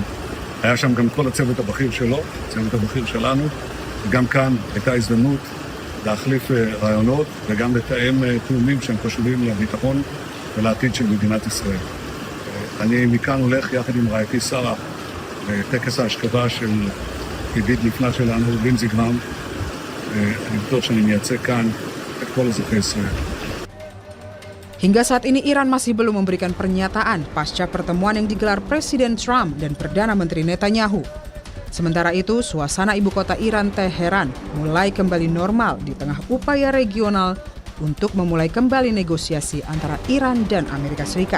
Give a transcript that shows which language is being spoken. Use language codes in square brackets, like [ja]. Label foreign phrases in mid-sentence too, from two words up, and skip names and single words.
[he] היה שם גם כל הצוות הבכיר שלו, הצוות הבכיר שלנו, וגם כאן הייתה הזדמנות להחליף רעיונות וגם לתאם תאומים שהם חשובים לביטחון ולעתיד של מדינת ישראל. אני מכאן הולך יחד עם רעייתי שרה לטקס ההשכבה של ידיד נפלא שלנו, לינזי גרהם. אני בטוח שאני מייצג כאן את כל אזרחי ישראל. [id] Hingga saat ini Iran masih belum memberikan pernyataan pasca pertemuan yang digelar Presiden Trump dan Perdana Menteri Netanyahu. Sementara itu, suasana ibu kota Iran, Teheran, mulai kembali normal di tengah upaya regional untuk memulai kembali negosiasi antara Iran dan Amerika Serikat.